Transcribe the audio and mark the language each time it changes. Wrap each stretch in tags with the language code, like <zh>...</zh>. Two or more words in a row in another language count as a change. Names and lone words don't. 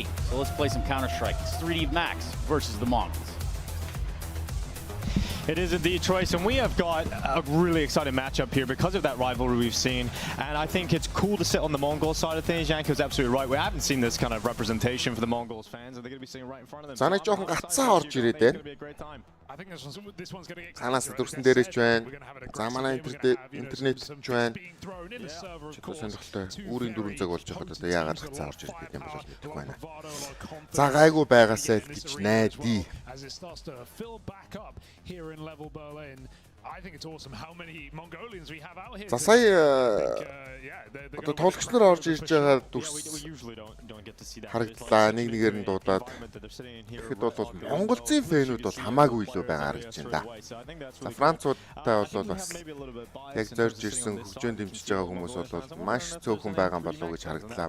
<en>So let's play some Counter-Strike. It's 3D Max versus the Mongols. It is indeed, Trace, and we have got a really exciting matchup here because of that rivalry we've seen. And I think it's cool to sit on the Mongol side of things. Yank was absolutely right. We haven't seen this kind of representation for the Mongols fans, and they're going to be sitting right in front of them.</en> <mn>Санаа жоохон гацсан орж ирээд байна. Санаас дүрсэн дээрээс ч байна. За манай интернет ч байна. Чөтгөө сонирхолтой. Үүрийн 4 цаг болж байхад одоо яагаад гацсан орж ирээд юм бол мэдэхгүй байна. За гайгүй байгаасай л гэж найдаа.</mn> <en>As it starts to fill back up here in level Berlin. I think it's awesome how many Mongolians we have out here.</en> <mn>За сая одоо тоглогч нар орж ирж байгаа дүрс харагдлаа. Нэг нэгээр нь дуудаад. Тэгэхэд бол Монголзын фэнүүд бол хамаагүй илүү байгаа харагдаж байна да. За Француудтай бол бас яг зорж ирсэн хөгжөөнд дэмжиж байгаа хүмүүс бол маш цөөхөн байгаа болов уу гэж харагдлаа.</mn>